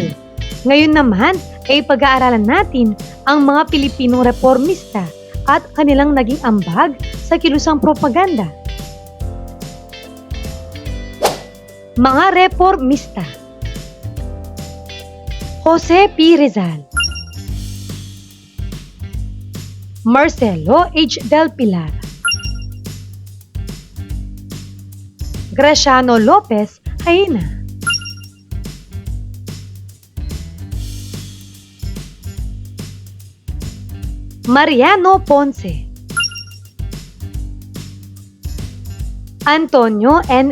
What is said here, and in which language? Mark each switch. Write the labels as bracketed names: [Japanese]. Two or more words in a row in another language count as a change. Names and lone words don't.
[Filipino] Ngayon naman ay pag-aaralan natin ang mga Pilipinong reformista at kanilang naging ambag sa kilusang propaganda. Mga reformista. Jose P. Rizal, Marcelo H. Del Pilar, Graciano Lopez Haina, Mariano Ponce, Antonio N.